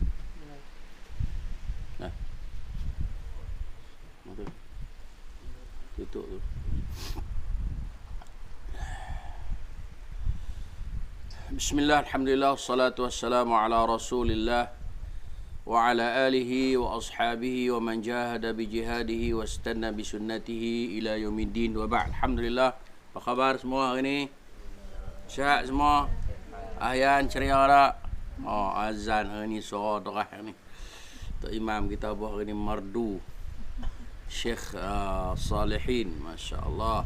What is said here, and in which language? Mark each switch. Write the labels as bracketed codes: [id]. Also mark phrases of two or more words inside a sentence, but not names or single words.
[ms] Nah, mari tutup tu. [ar] بسم الله، الحمد لله، والصلاة والسلام على رسول الله وعلى آله وأصحابه ومن جاهد بجهاده واستن بسنته إلى يوم الدين وبعد. [ms] Alhamdulillah, apa khabar semua hari ni? Sihat semua? Ahyan ceria tak? Oh, azan hari ni suara terah ni. Tok Imam kita buat hari ni merdu. Syekh Salihin, masya-Allah.